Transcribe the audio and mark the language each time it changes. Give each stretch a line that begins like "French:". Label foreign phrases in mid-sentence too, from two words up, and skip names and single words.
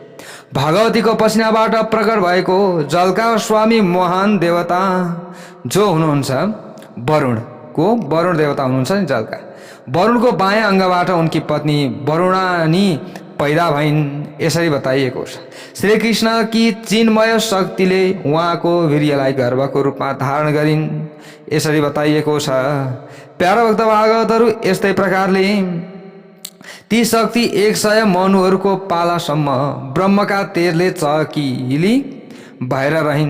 Nepali: भगवतीको पसिनाबाट प्रकट भएको जलका स्वामी महान देवता जो हुनुहुन्छ वरुण देवता हुनुहुन्छ नि जलका। वरुणको बायाँ अङ्गबाट उनकी पत्नी वरुणानी पैदा भइन्। यसरी बताइएको छ। श्री कृष्ण की चिन्मय शक्तिले उहाँको वीर्यलाई गर्भको रूपमा धारण गरिन्। यसरी बताइएको छ। प्यारा भक्त भागवतहरू यस्तै प्रकारले ती शक्ति 100 मनुहरूको पालासम्म ब्रह्मका तेजले चकिली भएर रहिन्।